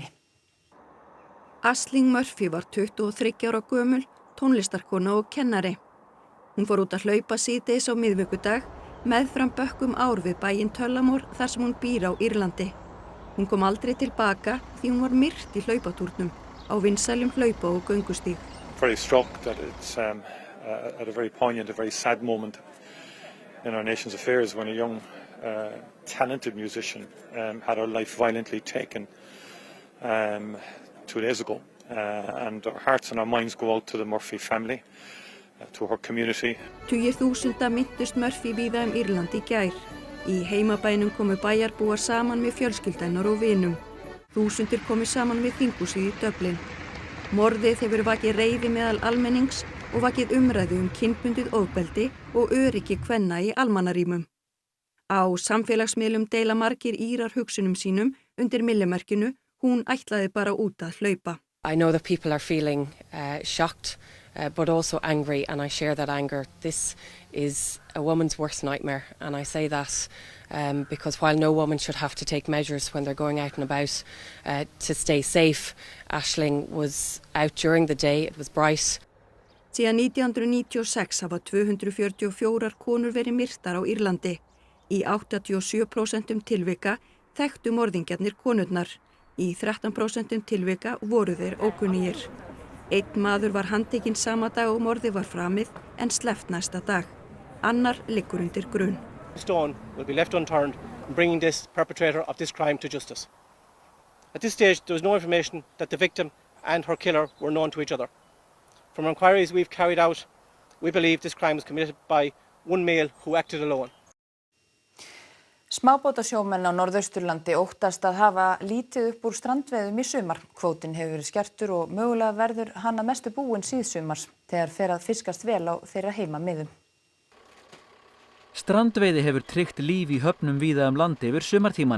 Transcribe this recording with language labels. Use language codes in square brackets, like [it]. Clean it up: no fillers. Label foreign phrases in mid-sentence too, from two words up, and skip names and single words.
[is] Aisling Murphy var 23 ára gömul, tónlistarkona og kennari. Hún fór út að hlaupa síðdegis á miðvikudag meðfram bökkum ár við bæinn Tullamore þar sem hún býr á Írlandi. Hún kom aldrei tilbaka því hún var myrt í hlaupatúrnum á vinsælum hlaupa- og göngustíg. [en] Very struck that it's at a very poignant, a very sad moment in our nation's affairs when a young, talented musician had her life violently taken 2 days ago. And our hearts and our minds go out to the Murphy family, to her community. [is] Tugir þúsunda minntust Murphy víða Írland í gær. Í heimabænum komu bæjarbúar saman með fjölskyldu og vinum. Þúsundir komu saman við þinghúsið í Dublin. Morðið hefur vakið reiði meðal almennings og vakið umræðu kynbundið ofbeldi og öryggi kvenna í almannarýmum. Á samfélagsmiðlum deila margir Írar hugsunum sínum undir myllumerkinu hún ætlaði bara út að hlaupa. [en] I know that people are feeling shocked but also angry, and I share that anger. This is a woman's worst nightmare, and I say that because while no woman should have to take measures when they're going out and about to stay safe, Aisling was out during the day, it was bright. [is] Síðan 1996 hafa 244 konur verið myrtar á Írlandi. Í 87% tilvika þekktu morðingjarnir konurnar. Í 13% tilvika voru þeir ókunnugir. Einn maður var handtekinn sama dag og morðið var framið en sleppt næsta dag. Annar liggur undir grun. [en] Stone will be left unturned in bringing this perpetrator of this crime to justice. At this stage, there is no information that the victim and her killer were known to each other. From inquiries we've carried out, we believe this crime was committed by one male who acted alone. [is] Smábátasjómenn á Norðausturlandi óttast að hafa lítið upp úr strandveiðum í sumar. Kvótinn hefur verið skertur og mögulega verður hann að mestu búinn síðsumars þegar fer að fiskast vel á þeirra heimamiðum. Strandveiði hefur tryggt líf í höfnum víða land yfir sumartíman.